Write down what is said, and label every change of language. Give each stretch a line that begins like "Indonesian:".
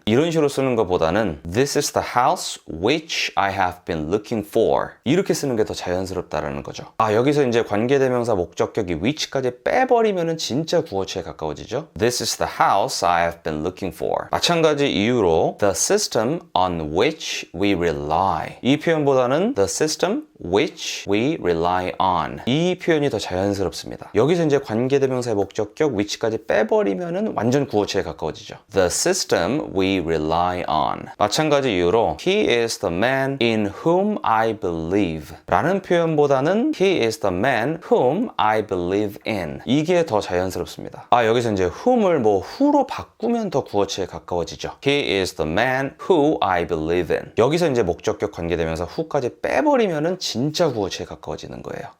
Korean: 이런 식으로 쓰는 것보다는
English: This is the house which I have been looking for.
Korean: 이렇게 쓰는 게 더 자연스럽다라는 거죠. 여기서 이제 관계대명사 목적격이 which까지 빼버리면은 진짜 구어체에 가까워지죠.
English: This is the house I have been looking for.
Korean: 마찬가지 이유로
English: The system on which we rely.
Korean: 이 표현보다는
English: The system which we rely on.
Korean: 이 표현이 더 자연스럽습니다. 여기서 이제 관계대명사의 목적격 which까지 빼버리면은 완전 구어체에 가까워지죠.
English: The system we rely on.
Korean: 마찬가지 이유로
English: He is the man in whom I believe
Korean: 라는 표현보다는
English: He is the man whom I believe in.
Korean: 이게 더 자연스럽습니다. 여기서 이제 whom을 뭐 who로 바꾸면 더 구어체에 가까워지죠.
English: He is the man who I believe in.
Korean: 여기서 이제 목적격 관계대명사 who까지 빼버리면은 진짜 구어체에 가까워지는 거예요.